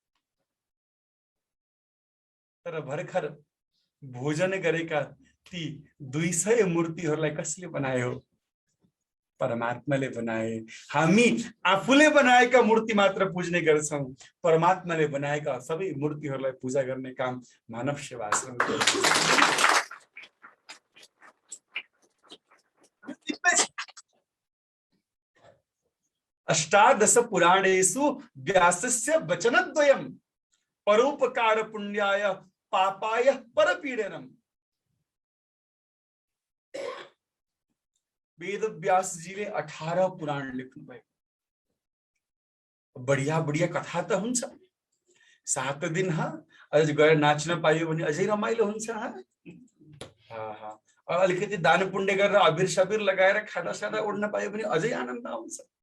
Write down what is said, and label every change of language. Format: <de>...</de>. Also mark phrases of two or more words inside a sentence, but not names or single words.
<ne>तर भर्खर भोजन गरेका ती 200 मूर्तिहरूलाई कसले बनायो? परमात्माले बनाए। हामी आफूले बनाएका मूर्ति मात्र पूज्ने गर्छौँ, परमात्माले बनाएका सबै मूर्तिहरूलाई पूजा गर्ने काम मानव सेवा आश्रमको हो।</ne> <sa>अष्टादश पुराणेषु व्यासस्य वचनद्वयम् परोपकार पुण्याय पापाय परपीडनम।</sa> <ne>वेद व्यास जी ले 18 पुराण लेख्नु भयो। बढ़िया बढ़िया कथा त हुन्छ। 7 दिन अझ गएर नाच्न पाइयो भने अझै रमाइलो हुन्छ। अलिकति दान पुण्य गरेर अबिर सबिर लगाएर खाना सादा उड्न पाइयो भने अझै आनन्द आउँछ।</ne>